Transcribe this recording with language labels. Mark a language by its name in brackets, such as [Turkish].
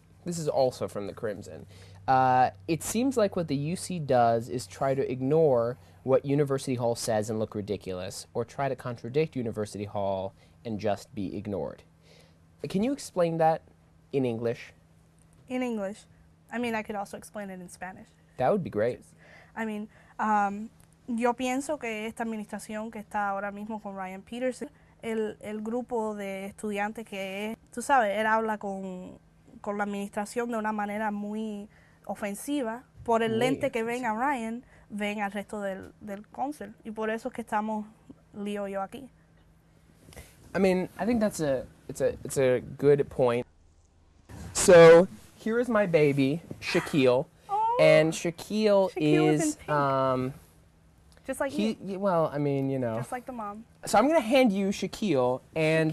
[English] This is also from the Crimson. It seems like what the UC does is try to ignore what University Hall says and look ridiculous, or try to contradict University Hall and just be ignored. Can you explain that in English? In English. I mean, I could also explain it in Spanish. That would be great. [Spanish] I mean, yo pienso que esta administración que está ahora mismo con Ryan Peterson, el grupo de estudiantes que es, tú sabes, él habla con la administración de una manera muy ofensiva. Por el lente que ven a Ryan, ven al resto del council. Y por eso es que estamos Leo y yo aquí. [English] I mean, I think it's a good point. So here is my baby, Shaquille, and Shaquille is in pink. Just like you. Well, I mean, you know. Just like the mom. So I'm gonna hand you Shaquille, and